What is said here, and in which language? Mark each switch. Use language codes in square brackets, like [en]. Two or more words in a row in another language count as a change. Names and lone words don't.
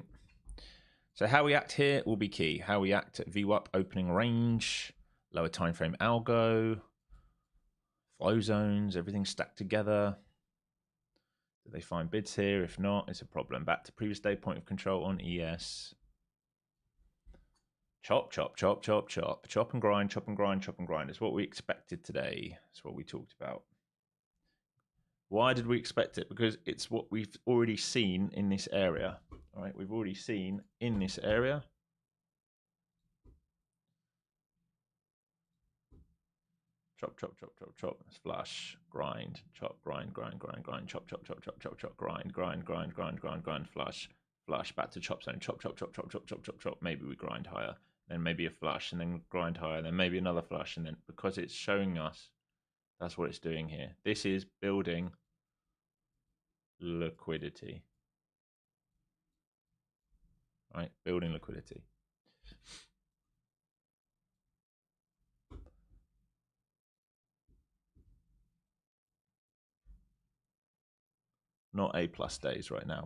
[en] So how we act here will be key. How we act at VWAP opening range, lower time frame algo, flow zones, everything stacked together. Do they find bids here? If not, it's a problem. Back to previous day point of control on ES. Chop, chop, chop, chop, chop. Chop and grind, chop and grind, chop and grind. It's what we expected today. It's what we talked about. Why did we expect it? Because it's what we've already seen in this area. All right, we've already seen in this area. Chop, chop, chop, chop, chop. Flush, grind, chop, grind, grind, grind, grind, chop, chop, chop, chop, chop, chop, grind, grind, grind, grind, grind, grind, flush, flush, back to chop zone, chop, chop, chop, chop, chop, chop, chop, chop. Maybe we grind higher, then maybe a flush, and then grind higher, then maybe another flush, and then because it's showing us, that's what it's doing here. This is building liquidity. Right, building liquidity. Not A+ days right now.